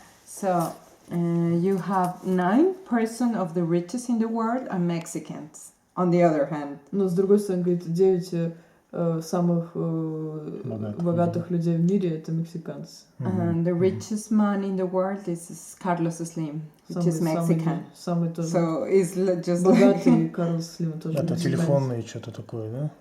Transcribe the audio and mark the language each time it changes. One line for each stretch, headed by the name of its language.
English: So you have 9% of the richest in the world are Mexicans. On the other hand.
Russian: Но с другой стороны, говорит, 9 самых богатых людей в мире это мексиканцы.
English: And the richest man in the world is Carlos Slim, which is Mexican.
Russian: Самый тоже.
English: So it's just
Russian: богатый Карлос Слим тоже. Это телефонные что-то такое, да?